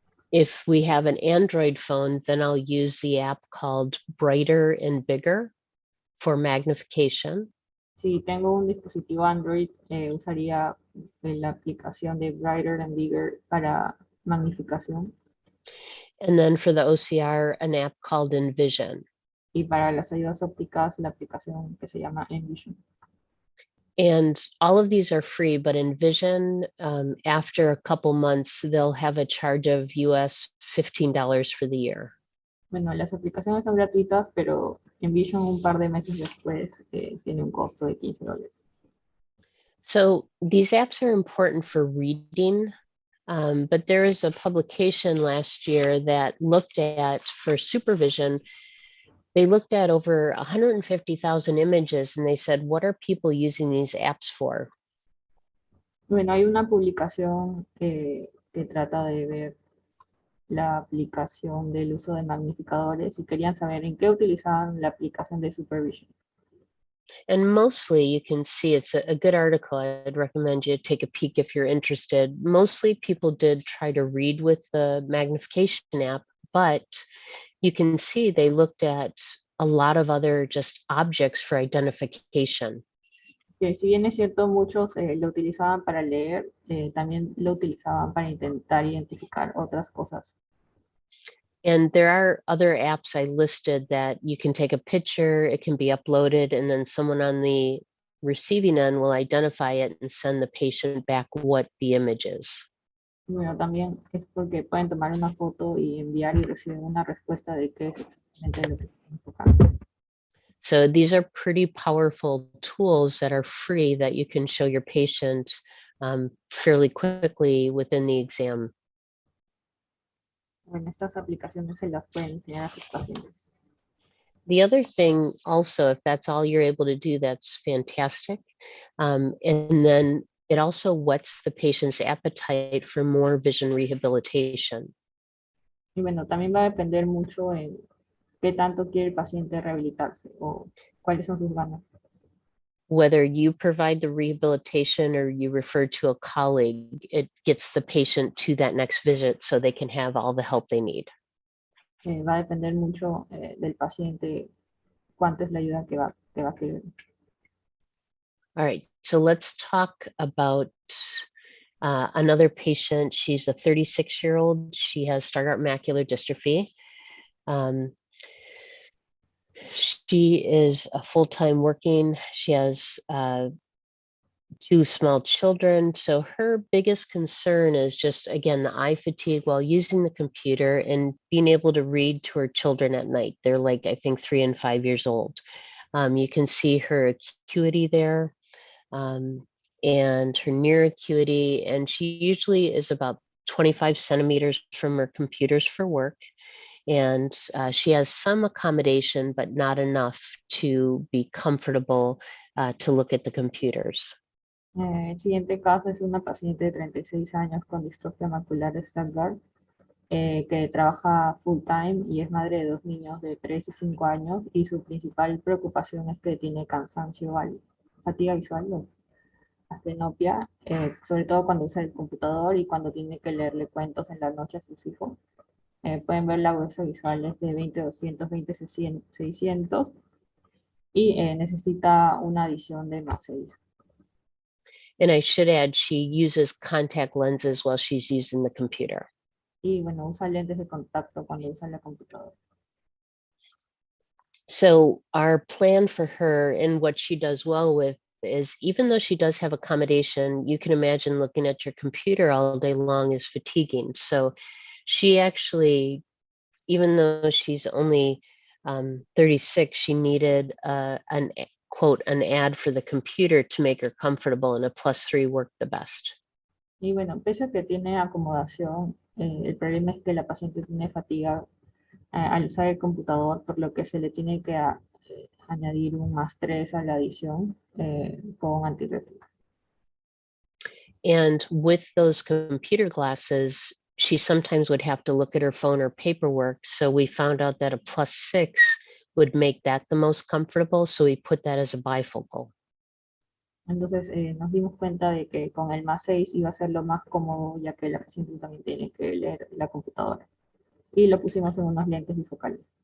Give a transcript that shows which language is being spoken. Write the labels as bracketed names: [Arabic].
[English] If we have an Android phone, then I'll use the app called Brighter and Bigger for magnification. [Spanish] Si tengo un dispositivo Android, usaría la aplicación de Brighter and Bigger para magnificación. [English] And then for the OCR, an app called Envision. [Spanish] Y para las ayudas ópticas, la aplicación que se llama Envision. [English] And all of these are free, but Envision, after a couple months, they'll have a charge of US $15 for the year. [Spanish] Bueno, las aplicaciones son gratuitas, pero Envision un par de meses después tiene un costo de $15. [English] So these apps are important for reading, but there is a publication last year that looked at, for supervision, they looked at over 150,000 images and they said, what are people using these apps for? [Spanish] Bueno, hay una publicación que trata de ver la aplicación del uso de magnificadores y querían saber en qué utilizaban la aplicación de supervision. [English] And mostly you can see it's a good article. I'd recommend you take a peek if you're interested. Mostly people did try to read with the magnification app, but you can see they looked at a lot of other just objects for identification. [Spanish] Que si bien es cierto, muchos lo utilizaban para leer, también lo utilizaban para intentar identificar otras cosas. [English] And there are other apps I listed that you can take a picture, it can be uploaded, and then someone on the receiving end will identify it and send the patient back what the image is. [Spanish] Bueno, también es porque pueden tomar una foto y enviar y reciben una respuesta de qué es exactamente lo que están enfocando. [English] So these are pretty powerful tools that are free that you can show your patient fairly quickly within the exam. [Spanish] Bueno, estas aplicaciones se las pueden enseñar a sus pacientes. [English] The other thing also, if that's all you're able to do, that's fantastic. And then it also whets the patient's appetite for more vision rehabilitation. [Spanish] Y bueno, también va a depender mucho en qué tanto quiere el paciente rehabilitarse o cuáles son sus ganas. [English] Whether you provide the rehabilitation or you refer to a colleague, it gets the patient to that next visit so they can have all the help they need. [Spanish] Va a depender mucho del paciente cuánto es la ayuda que va a querer. [English] All right, so let's talk about another patient. She's a 36-year-old. She has Stargardt macular dystrophy. She is a full-time working. She has two small children. So her biggest concern is just, again, the eye fatigue while using the computer and being able to read to her children at night. They're like, I think, 3 and 5 years old. You can see her acuity there. And her near acuity, and she usually is about 25 centimeters from her computers for work. And she has some accommodation, but not enough to be comfortable to look at the computers. [Spanish] El siguiente caso es una paciente de 36 años con distrofia macular de Stargardt que trabaja full time y es madre de dos niños de 3 y 5 años y su principal preocupación es que tiene cansancio, fatiga visual, o astenopia, sobre todo cuando usa el computador y cuando tiene que leerle cuentos en la noche a sus hijos. Pueden ver la huesa visual es de 20/200, 20/600 y necesita una adición de +6. [English] And I should add, she uses contact lenses while she's using the computer. [Spanish] Y bueno, usa lentes de contacto cuando usa la computadora. [English] So our plan for her and what she does well with is, even though she does have accommodation, you can imagine looking at your computer all day long is fatiguing. So she actually, even though she's only 36, she needed quote, an ad for the computer to make her comfortable, and a +3 worked the best. [Spanish] Y bueno, pese a que tiene acomodación, el problema es que la paciente tiene fatiga al usar el computador, por lo que se le tiene que añadir un +3 a la adición con antirrétino. [English] And with those computer glasses, she sometimes would have to look at her phone or paperwork. So we found out that a +6 would make that the most comfortable. So we put that as a bifocal. [Spanish] Entonces nos dimos cuenta de que con el +6 iba a ser lo más cómodo, ya que la paciente también tiene que leer la computadora. Y lo pusimos en unos lentes bifocales.